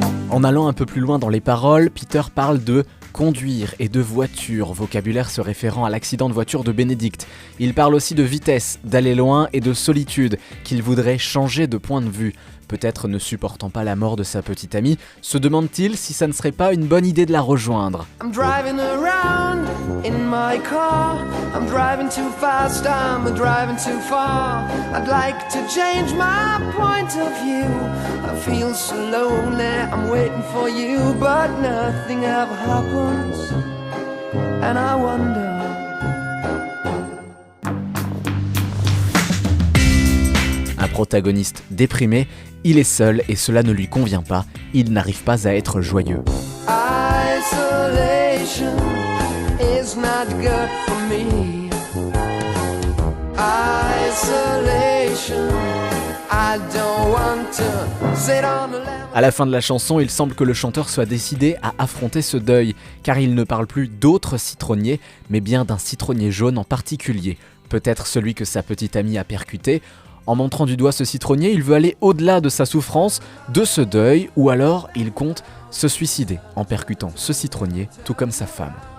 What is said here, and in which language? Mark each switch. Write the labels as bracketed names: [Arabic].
[French] En allant un peu plus loin dans les paroles, Peter parle de conduire et de voiture, vocabulaire se référant à l'accident de voiture de Benedikt. Il parle aussi de vitesse, d'aller loin et de solitude, qu'il voudrait changer de point de vue. Peut-être ne supportant pas la mort de sa petite amie, se demande-t-il si ça ne serait pas une bonne idée de la rejoindre. [English] I'm driving around in my car. I'm driving too fast, I'm driving too far. I'd like to change my point of view. I feel so lonely, I'm waiting for you, but nothing ever happens. And I wonder. [French] Un protagoniste déprimé, il est seul et cela ne lui convient pas, il n'arrive pas à être joyeux. [English] Isolation is not good for me. Isolation, I don't want to sit on a lemon. [French] À la fin de la chanson, il semble que le chanteur soit décidé à affronter ce deuil, car il ne parle plus d'autres citronniers, mais bien d'un citronnier jaune en particulier, peut-être celui que sa petite amie a percuté. En montrant du doigt ce citronnier, il veut aller au-delà de sa souffrance, de ce deuil, ou alors il compte se suicider en percutant ce citronnier, tout comme sa femme.